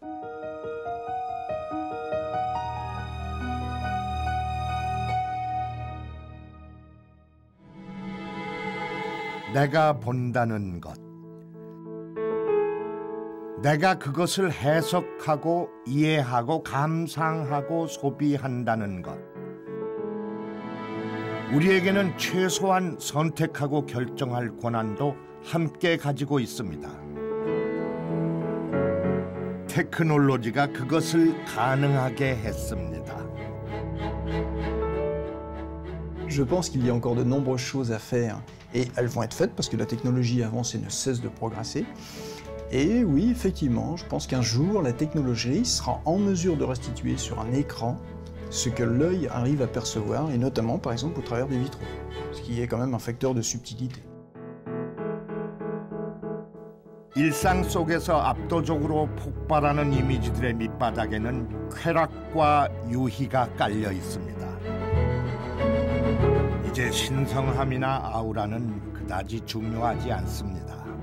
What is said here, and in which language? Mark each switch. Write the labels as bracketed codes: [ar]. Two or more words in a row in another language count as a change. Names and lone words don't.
[ko] 내가 본다는 것, 내가 그것을 해석하고 이해하고 감상하고 소비한다는 것. 우리에게는 최소한 선택하고 결정할 권한도 함께 가지고 있습니다. 테크놀로지가 그것을 가능하게 했습니다. [fr] Je pense qu'il y a encore de nombreuses choses à faire et elles vont être faites parce que la technologie avance et ne cesse de progresser. Et oui, effectivement, je pense qu'un jour la technologie sera en mesure de restituer sur un écran ce que l'œil arrive à percevoir, et notamment par exemple au travers des vitraux, ce qui est quand même un facteur de subtilité. [ko] 일상 속에서 압도적으로 폭발하는 이미지들의 밑바닥에는 쾌락과 유희가 깔려 있습니다. 이제 신성함이나 아우라는 그다지 중요하지 않습니다.